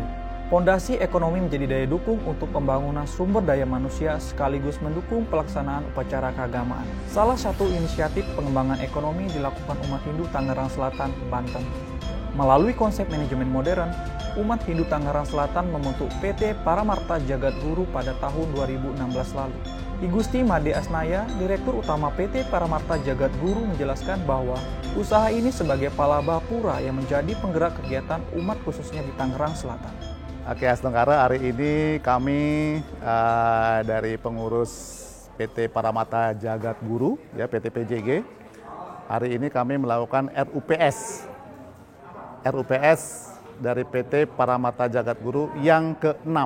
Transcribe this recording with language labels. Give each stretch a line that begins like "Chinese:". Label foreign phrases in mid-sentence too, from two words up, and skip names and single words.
Indonesian: Pondasi ekonomi menjadi daya dukung untuk pembangunan sumber daya manusia sekaligus mendukung pelaksanaan upacara keagamaan. Salah satu inisiatif pengembangan ekonomi dilakukan umat Hindu Tangerang Selatan, Banten. Melalui konsep manajemen modern, umat Hindu Tangerang Selatan membentuk PT Paramarta Jagat Guru pada tahun 2016 lalu. I Gusti Made Asnaya, Direktur Utama PT Paramarta Jagat Guru menjelaskan bahwa usaha ini sebagai palabapura yang menjadi penggerak kegiatan umat khususnya di Tangerang Selatan. Oke, Astengkara, hari ini kami dari pengurus PT Paramarta Jagat Guru, ya PT PJG, hari ini kami melakukan RUPS dari PT Paramarta Jagat Guru yang ke-6.